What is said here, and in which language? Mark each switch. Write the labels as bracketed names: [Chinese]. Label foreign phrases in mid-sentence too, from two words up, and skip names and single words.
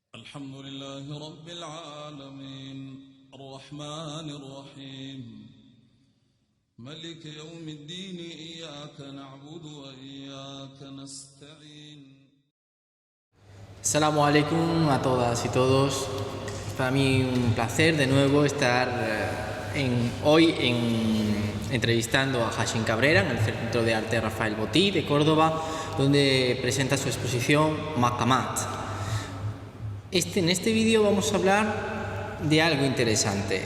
[Arabic] الحمد لله رب العالمين الرحمن الرحيم ملك يوم الدين إياك نعبد وإياك نستعين. السلام عليكم [Spanish] a todas y todos. Para mí un placer de nuevo estar hoy entrevistando a Hashim Cabrera en el Centro de Arte Rafael Botí de Córdoba, donde presenta su exposición Maqamat. En este vídeo vamos a hablar de algo interesante.